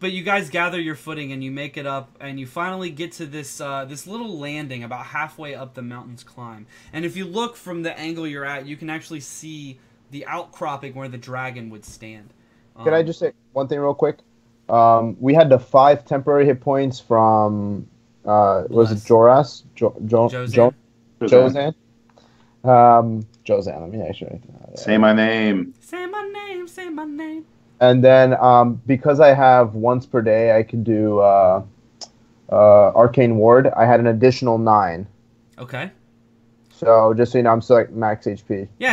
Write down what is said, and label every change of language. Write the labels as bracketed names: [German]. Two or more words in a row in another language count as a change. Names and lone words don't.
[English] guys gather your footing and you make it up, and you finally get to this this little landing about halfway up the mountain's climb. And if you look from the angle you're at, you can actually see the outcropping where the dragon would stand. Can I just say one thing real quick? We had the 5 temporary hit points from was it Bless. Joras? Josan. Josan. Josan. Let me actually. Say my name. Say my name, say my name. And then because I have once per day, I could do Arcane Ward. I had an additional 9. Okay. So just so you know, I'm still like max HP. Yeah,